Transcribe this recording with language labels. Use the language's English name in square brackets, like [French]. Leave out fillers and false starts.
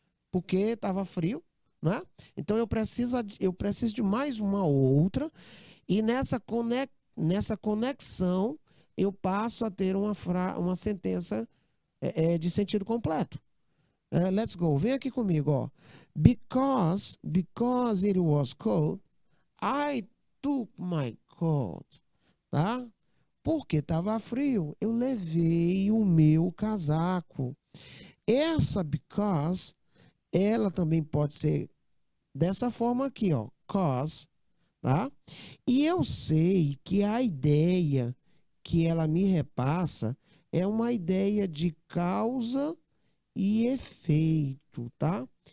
[Portuguese] Porque estava frio, né? Então eu preciso de mais uma outra, e nessa conexão eu passo a ter uma sentença de sentido completo. [English] Let's go. [Portuguese] Vem aqui comigo, ó. [English] Because it was cold, I took my coat. Tá? [Portuguese] Porque estava frio, eu levei o meu casaco. Essa because, ela também pode ser dessa forma aqui, ó, cause, tá? E eu sei que a ideia que ela me repassa é uma ideia de causa e efeito, tá?